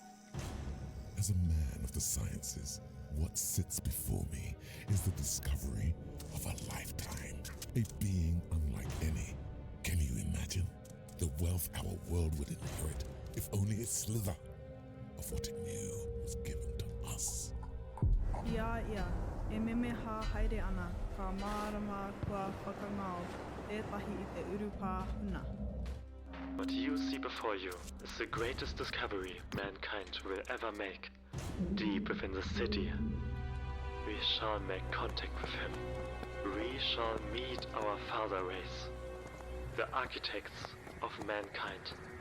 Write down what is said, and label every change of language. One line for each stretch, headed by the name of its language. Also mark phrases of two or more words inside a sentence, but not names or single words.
English: As a man of the sciences, what sits before me is the discovery of a lifetime. A being unlike any. Can you imagine the wealth our world would inherit if only a slither of what it knew was given to us? Yeah.
Māori: E memeha haere ana ka marama kua whakangao etahi I te urupa huna.
English: What you see before you is the greatest discovery mankind will ever make. Deep within the city, we shall make contact with him. We shall meet our father race, the architects of mankind.